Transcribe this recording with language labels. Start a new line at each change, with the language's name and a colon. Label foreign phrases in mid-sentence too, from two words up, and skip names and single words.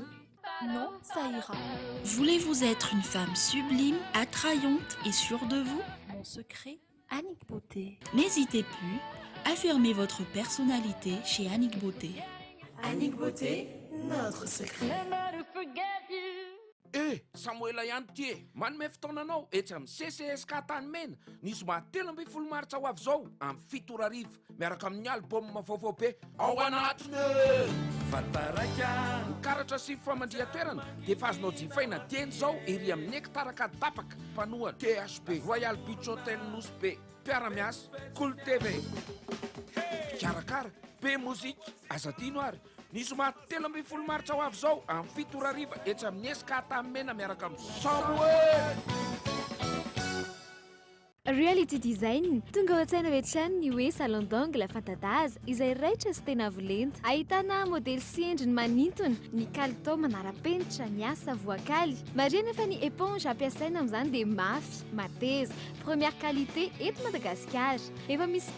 French: Non, ça ira. Voulez-vous être une femme sublime, attrayante et sûre de vous? Mon secret, Annick Beauté. N'hésitez plus, affirmez votre personnalité chez Annick Beauté. Annick Beauté, notre secret.
Malagasy: Eh, Samuela ihany ty e, manome fotoananao etsy amin'ny CCSK Tanimena nisy mahatelo amby folo martsa ho avy zao amin'ny 7 arivo miaraka amin'ny album vaovao be ao anatiny vataraika karatra sy famandria-toerana dia efa azonao jifaina teny zao ery amin'ny hektaraka tapaka mpanoa THB Royal Beach Hotel Nosy Be mpiara-miasa Cool TV karakara be mozika azadino ary nisy mahatelo amby folo martsa ho avy zao amin'ny 7 arivo etsy amin'ny SK Tanimena miaraka amin'ny Samuel reality design tonga ao an-tsaina hoetrany ny hoe
French: salon d'angle
Malagasy: fantadaza izay raitra sy tena avolenta ahitana modely sy endriny manintona ny kalitao manara-penitra ny asa voakaly marina efa ny éponge ampiasaina amin'izany dia mafy mateza
French: première qualité
Malagasy: eto Madagasikara efa misy koa